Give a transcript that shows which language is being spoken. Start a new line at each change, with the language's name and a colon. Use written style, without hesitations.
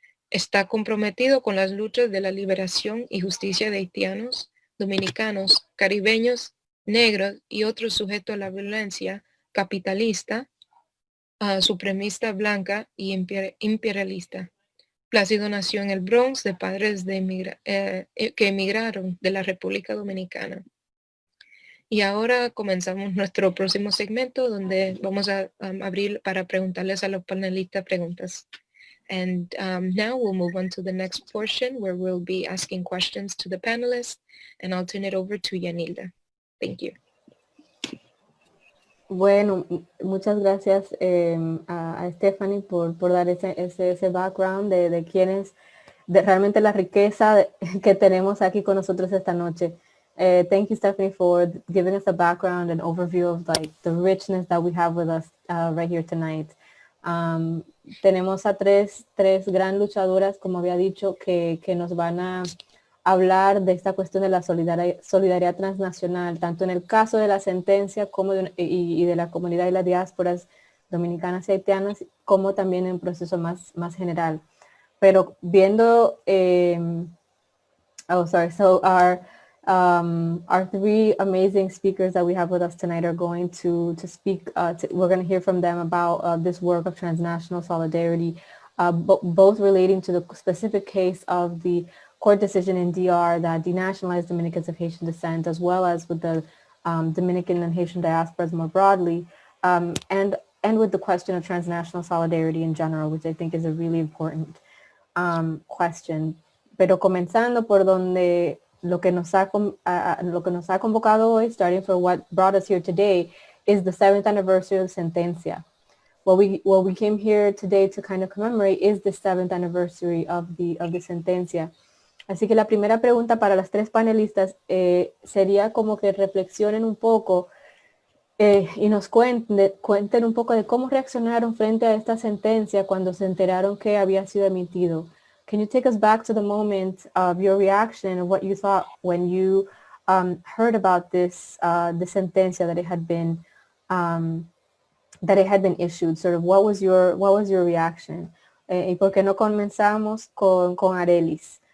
Spanish: Está comprometido con las luchas de la liberación y justicia de haitianos, dominicanos, caribeños, negros y otros sujetos a la violencia capitalista, supremista blanca y imperialista. Plácido nació en el Bronx de padres que emigraron de la República Dominicana. Y ahora comenzamos nuestro próximo segmento donde vamos a abrir para preguntarles a los panelistas preguntas.
English: And now we'll move on to the next portion where we'll be asking questions to the panelists, and I'll turn it over to Yanilda. Thank you.
Spanish: Bueno, muchas gracias a Stephanie por dar ese background de quién es, de realmente la riqueza que tenemos aquí con nosotros esta noche.
English: Thank you, Stephanie, for giving us a background and overview of like the richness that we have with us right here tonight.
Spanish: Tenemos a tres gran luchadoras, como había dicho, que nos van a hablar de esta cuestión de la solidaridad transnacional, tanto en el caso de la sentencia como y de la comunidad y las diásporas dominicanas y haitianas, como también en un proceso más general. Pero viendo,
English: our 3 amazing speakers that we have with us tonight are going to speak. We're going to hear from them about this work of transnational solidarity, both relating to the specific case of the court decision in DR that denationalized Dominicans of Haitian descent, as well as with the Dominican and Haitian diasporas more broadly, and with the question of transnational solidarity in general, which I think is a really important question.
Spanish: Pero comenzando por donde lo que nos ha convocado hoy,
English: starting for what brought us here today, is the 7th anniversary of Sentencia. What we came here today to kind of commemorate is the 7th anniversary of the Sentencia.
Spanish: Así que la primera pregunta para las 3 panelistas sería como que reflexionen un poco y nos cuenten un poco de cómo reaccionaron frente a esta sentencia cuando se enteraron que había sido emitido.
English: can you take us back to the moment of your reaction and what you thought when you heard about this the sentencia that it had been issued? Sort of what was your reaction?
Spanish: ¿Y por qué no comenzamos con Arelis?